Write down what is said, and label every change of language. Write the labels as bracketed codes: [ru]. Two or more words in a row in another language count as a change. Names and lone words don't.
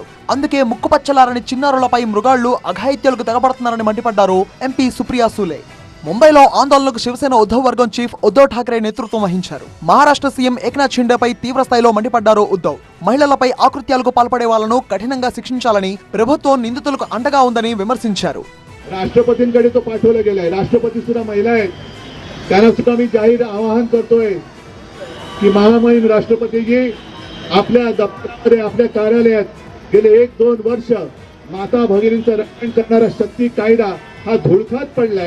[te] అందుకే ముక్కుపచ్చలారని చిన్నారులపై మృగాళ్లు అఘాయిత్యాలకు తెగబడుతున్నారని మండిపడ్డారు ఎంపీ సుప్రియా సూలే. ముంబైలో ఆందోళనకు శివసేన ఉద్ధవ్ వర్గం చీఫ్ ఉద్ధవ్ ఠాక్రే నేతృత్వం వహించారు. మహారాష్ట్ర సీఎం ఏక్నాథ్ షిండేపై తీవ్ర స్థాయిలో మండిపడ్డారు ఉద్ధవ్. మహిళలపై ఆకృత్యాలకు పాల్పడే వాళ్లను కఠినంగా శిక్షించాలని, ప్రభుత్వం నిందితులకు అండగా ఉందని విమర్శించారు. [mr] राष्ट्रपतींकडे तो पाठवला गेलाय. राष्ट्रपती सुद्धा महिला आहेत. त्यांना सुद्धा मी जाहीर आवाहन करतोय की महामहिम राष्ट्रपतीजी आपल्या दप्तरामध्ये, आपल्या कार्यालयात गेले 1-2 वर्ष माता भगिनींचं रक्षण करणारा शक्ती कायदा हा धुळखात पडलाय.